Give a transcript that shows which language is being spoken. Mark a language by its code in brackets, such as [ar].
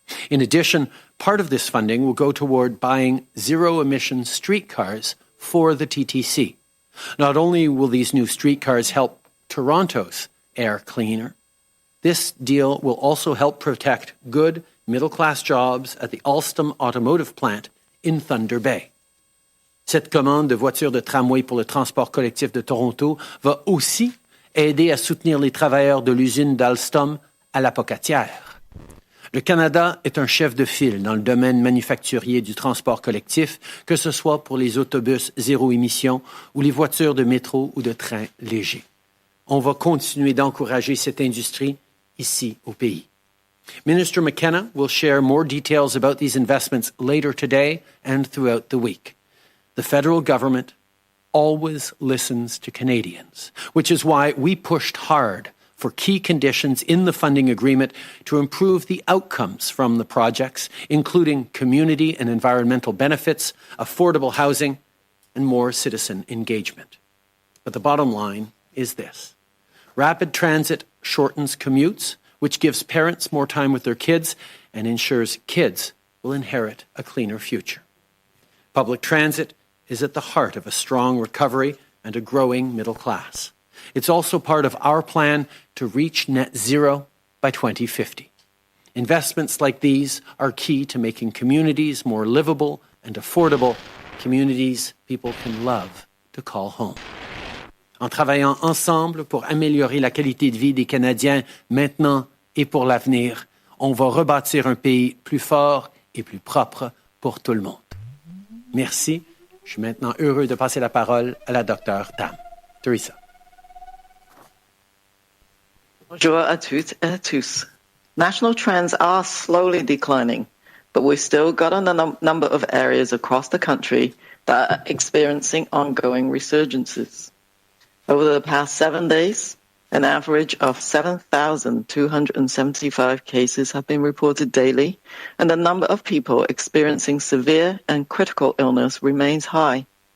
[en] In addition, part of this funding will go toward buying zero-emission streetcars for the TTC. Not only will these new streetcars help Toronto's air cleaner, this deal will also help protect good middle-class jobs at the Alstom automotive plant in Thunder Bay. [fr] Cette commande de voitures de tramway pour le transport collectif de Toronto va aussi aider à soutenir les travailleurs de l'usine d'Alstom à la Pocatière. Le Canada est un chef de file dans le domaine manufacturier du transport collectif, que ce soit pour les autobus zéro émission ou les voitures de métro ou de train léger. On va continuer d'encourager cette industrie ici au pays. [en] Minister McKenna will share more details about these investments later today and throughout the week. The federal government always listens to Canadians, which is why we pushed hard for key conditions in the funding agreement to improve the outcomes from the projects, including community and environmental benefits, affordable housing, and more citizen engagement. But the bottom line is this. Rapid transit shortens commutes, which gives parents more time with their kids and ensures kids will inherit a cleaner future. Public transit is at the heart of a strong recovery and a growing middle class. It's also part of our plan to reach net zero by 2050. Investments like these are key to making communities more livable and affordable, communities people can love to call home. [fr] En travaillant ensemble pour améliorer la qualité de vie des Canadiens maintenant et pour l'avenir, on va rebâtir un pays plus fort et plus propre pour tout le monde. Merci. Je suis maintenant heureux de passer la parole à la docteure Tam. Teresa. Bonjour à toutes et à tous. [en] National trends are slowly declining, but we've still got a number of areas across the country that are experiencing ongoing resurgences. Over the past 7 days, an average of 7,275 cases have been reported daily, and the number of people experiencing severe and critical illness remains high.